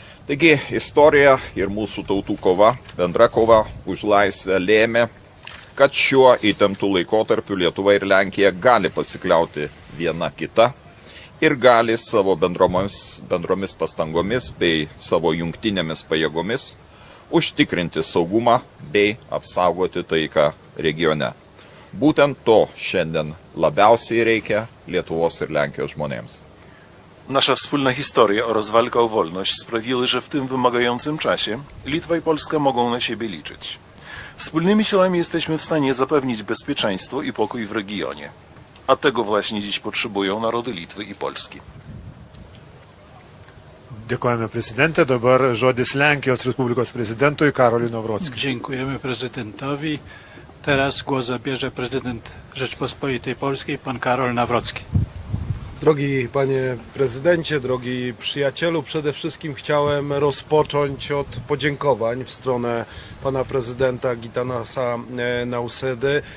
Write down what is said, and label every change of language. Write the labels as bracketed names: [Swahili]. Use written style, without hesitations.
[Lithuanian] Taigi, istorija ir mūsų tautų kova, bendra kova už laisvę lėmė, kad šiuo įtemptų laikotarpiu Lietuva ir Lenkija gali pasikliauti viena kita ir gali savo bendromis pastangomis bei savo jungtinėmis pajėgomis užtikrinti saugumą bei apsaugoti taiką regione. Būtent to šiandien labiausiai reikia Lietuvos ir Lenkijos žmonėms. [Polish] Nasza wspólna historia oraz walka o wolność sprawiły, że w tym wymagającym czasie Litwa i Polska mogą na siebie liczyć. Wspólnymi siłami jesteśmy w stanie zapewnić bezpieczeństwo i pokój w regionie. A tego właśnie dziś potrzebują narody Litwy i Polski. [Lithuanian] Dėkojame prezidentė, dabar žodis Lenkijos Respublikos prezidentui Karoliui Nawrockiui. [Polish] Dziękujemy prezydentowi. Teraz głos zabierze prezydent Rzeczpospolitej Polskiej, pan Karol Nawrocki. Drogi panie prezydencie, drogi przyjacielu, przede wszystkim chciałem rozpocząć od podziękowań w stronę pana prezydenta Gitanasa Nausedy.